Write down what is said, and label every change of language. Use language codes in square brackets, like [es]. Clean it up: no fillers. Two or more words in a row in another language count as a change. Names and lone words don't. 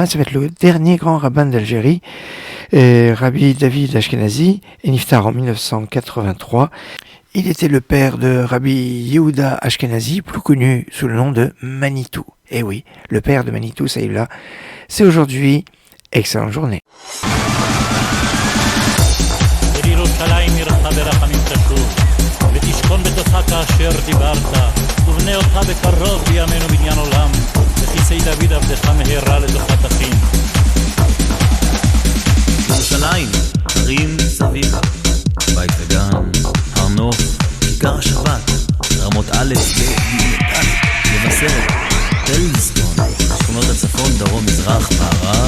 [fr] Ça va être le dernier grand rabbin d'Algérie. Rabbi David Ashkenazi est niftar en 1983. Il était le père de Rabbi Yehuda Ashkenazi, plus connu sous le nom de Manitou. Et oui, le père de Manitou, ça y est là. C'est aujourd'hui. Excellente journée. [he] ותשכון בתוכה כאשר דיברת, ובנה אותך בקרוב בימינו בניין עולם, וכיסי דוד עבדך מהרה לתוכה תכין. ירושלים, הרים סביב, בית וגן, הר נוף, כיכר השבת, רמות א', ב', מבשרת, טלזסטון, שכונות הצפון, דרום, מזרח, מערב,